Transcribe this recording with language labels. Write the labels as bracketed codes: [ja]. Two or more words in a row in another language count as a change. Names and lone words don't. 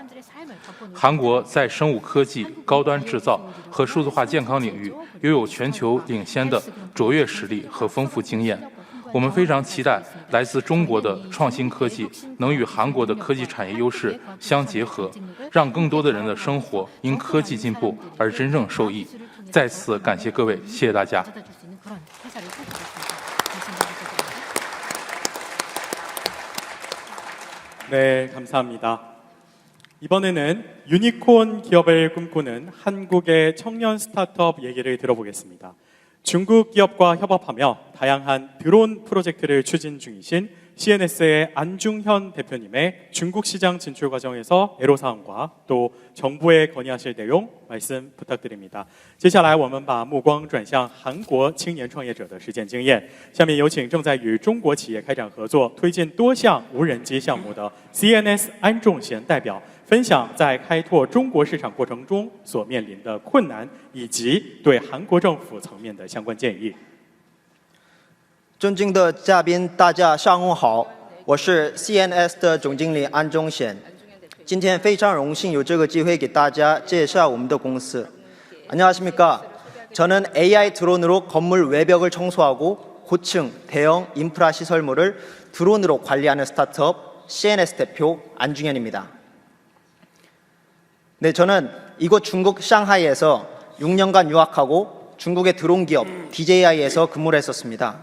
[zh] 韩国在生物科技、高端制造和数字化健康领域拥有全球领先的卓越实力和丰富经验。我们非常期待来自中国的创新科技能与韩国的科技产业优势相结合，让更多的人的生活因科技进步而真正受益。再次感谢各位，谢谢大家。 [ko] 네, 감사합니다. 이번에는 유니콘 기업을 꿈꾸는 한국의 청년 스타트업 얘기를 들어보겠습니다. 중국 기업과 협업하며 다양한 드론 프로젝트를 추진 중이신 CNS의 안중현 대표님의 중국 시장 진출 과정에서 애로사항과 또 정부에 건의하실 내용 말씀 부탁드립니다. [zh] 接下来我们把目光转向韩国青年创业者的实践经验。下面有请正在与中国企业开展合作、推进多项无人机项目的 CNS 安重贤代表分享在开拓中国市场过程中所面临的困难，以及对韩国政府层面的相关建议。尊敬的嘉宾，大家上午好，我是 CNS 的总经理安忠贤。今天非常荣幸有这个机会给大家介绍我们的公司。 [ko] 안녕하십니까? 저는 AI 드론으로 건물 외벽을 청소하고 고층, 대형 인프라 시설물을 드론으로 관리하는 스타트업 CNS 대표 안중현입니다. 네, 저는 이곳 중국 상하이에서 6년간 유학하고 중국의 드론 기업 DJI에서 근무를 했었습니다.